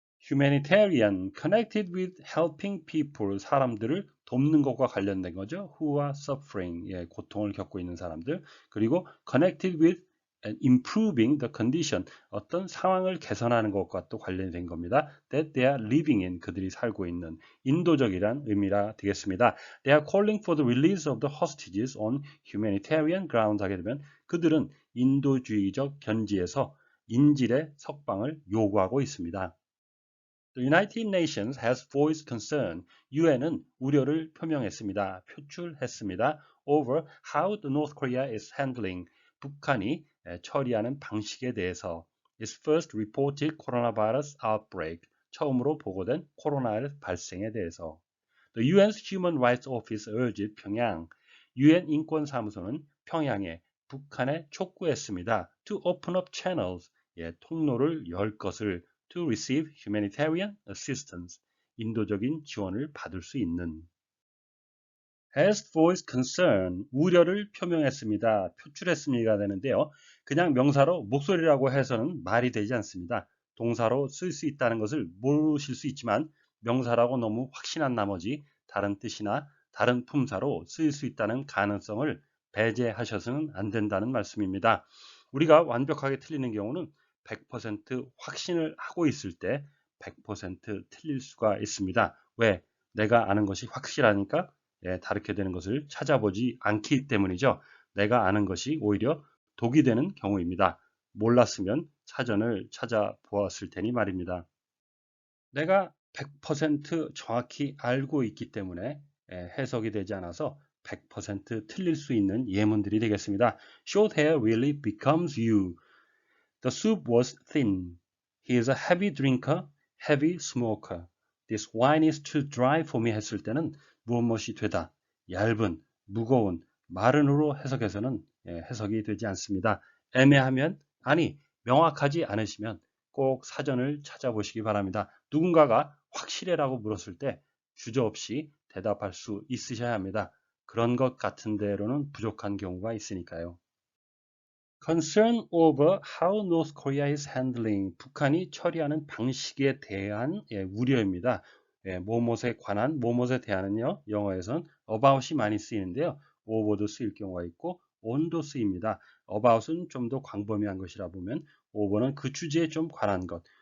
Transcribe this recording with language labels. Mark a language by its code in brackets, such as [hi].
[en] humanitarian, connected with helping people, [ko] 사람들을 돕는 것과 관련된 거죠. [en] who are suffering, [ko] 고통을 겪고 있는 사람들. 그리고 [en] connected with and improving the condition, [ko] 어떤 상황을 개선하는 것과 또 관련된 겁니다. [en] that they are living in, [ko] 그들이 살고 있는 인도적이란 의미라 되겠습니다. [en] They are calling for the release of the hostages on humanitarian grounds [ko] 하게 되면 그들은 인도주의적 견지에서 인질의 석방을 요구하고 있습니다. [en] The United Nations has voiced concern. [ko] UN은 우려를 표명했습니다. 표출했습니다. [en] Over how the North Korea is handling. [ko] 북한이 처리하는 방식에 대해서. [en] Its first reported coronavirus outbreak. [ko] 처음으로 보고된 코로나 발생에 대해서. [en] The UN's Human Rights Office urged 평양. [ko] UN 인권사무소는 평양에 북한에 촉구했습니다. [en] To open up channels. [ko] 통로를 열 것을. [en] To receive humanitarian assistance, [ko] 인도적인 지원을 받을 수 있는. [en] Has voiced concern, [ko] 우려를 표명했습니다. 표출했습니다가 되는데요. 그냥 명사로 목소리라고 해서는 말이 되지 않습니다. 동사로 쓸 수 있다는 것을 모르실 수 있지만 명사라고 너무 확신한 나머지 다른 뜻이나 다른 품사로 쓰일 수 있다는 가능성을 배제하셔서는 안 된다는 말씀입니다. 우리가 완벽하게 틀리는 경우는 100% 확신을 하고 있을 때 100% 틀릴 수가 있습니다. 왜? 내가 아는 것이 확실하니까 다르게 되는 것을 찾아보지 않기 때문이죠. 내가 아는 것이 오히려 독이 되는 경우입니다. 몰랐으면 사전을 찾아보았을 테니 말입니다. 내가 100% 정확히 알고 있기 때문에 해석이 되지 않아서 100% 틀릴 수 있는 예문들이 되겠습니다. [en] Short hair really becomes you. The soup was thin. He is a heavy drinker, heavy smoker. This wine is too dry for me [ko] 했을 때는 무엇이 되다, 얇은, 무거운, 마른으로 해석해서는 해석이 되지 않습니다. 애매하면, 아니, 명확하지 않으시면 꼭 사전을 찾아보시기 바랍니다. 누군가가 확실해라고 물었을 때 주저없이 대답할 수 있으셔야 합니다. 그런 것 같은 대로는 부족한 경우가 있으니까요. [en] Concern over how North Korea is handling. [ko] 북한이 처리하는 방식에 대한 우려입니다. 뭐뭇에 관한, 뭐뭇에 대한은요, 영어에선 about이 많이 쓰이는데요. over도 쓰일 경우가 있고 on도 쓰입니다. about은 좀 더 광범위한 것이라 보면 over는 그 주제에 좀 관한 것.